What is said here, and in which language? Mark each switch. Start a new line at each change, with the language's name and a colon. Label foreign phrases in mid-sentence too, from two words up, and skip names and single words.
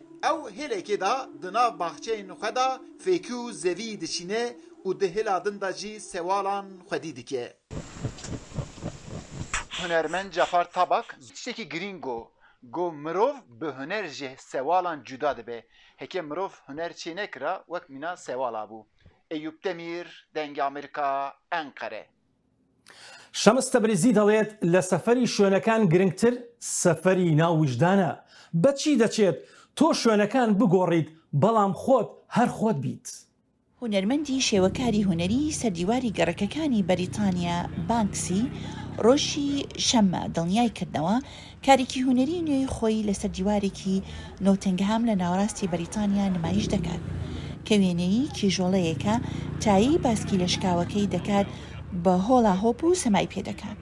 Kurdish: Ew hêlekê da di nav baxçeyên xwe da fêkî û zevî dişîne û di hêla din da jî sewalan xwedî dike. Hunermend Cafer Tabak tiştekî girîng got mirov bi huner ji sewalan cuda dibe. Heke mirov huner çê nekira wek mîna sewala bû. Eyüp Demir, Dengê Amerîka, Enqere.
Central Kurdish: شەمس تەبریزی دەڵێت لە سەفەری شوێنەکان گرنگتر سەفەری ناو وجدانە. بەچی دەچێت تۆ شوێنەکان بگۆڕیت بەڵام خۆت هەر خۆت بیت. هونەرمەندی شێوەکاری هونەری سەردیواری گەڕەکەکانی بەریتانیا بانکسی ڕۆژی شەممە دڵنیای کردنەوە کارێکی هونەری نوێی خۆی لە سەردیوارێکی نۆتنگهام لە ناوەڕاستی بەریتانیا نمایش دەکات کە وێنەیە کیژۆڵەیەکە تایی باسکی لە شکاوەکەی دەکات بە هۆڵا هۆپ و سەمای پێدەکات.